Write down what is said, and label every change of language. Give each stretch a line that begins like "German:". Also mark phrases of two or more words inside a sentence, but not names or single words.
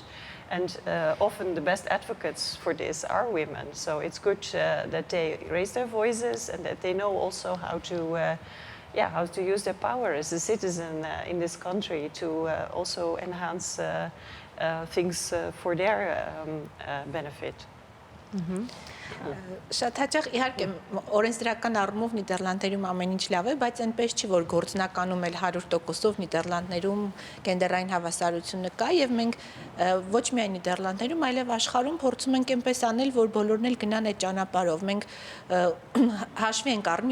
English: And often the best advocates for this are women. So it's good that they raise their voices and that they know also how to use their power as a citizen in this country to also enhance things for their benefit.
Armenian: Շատ հաճախ իհարկե օրենսդրական առումով Նիդերլանդներում ամեն ինչ լավ է, բայց այնպես չի, որ գործնականում էլ 100%-ով Նիդերլանդներում գենդերային հավասարությունը կա եւ մենք ոչ միայն Նիդերլանդներում, այլև աշխարհում փորձում ենք այնպես անել, որ բոլորն էլ գնան այդ ճանապարհով։ Մենք հաշվի ենք առնում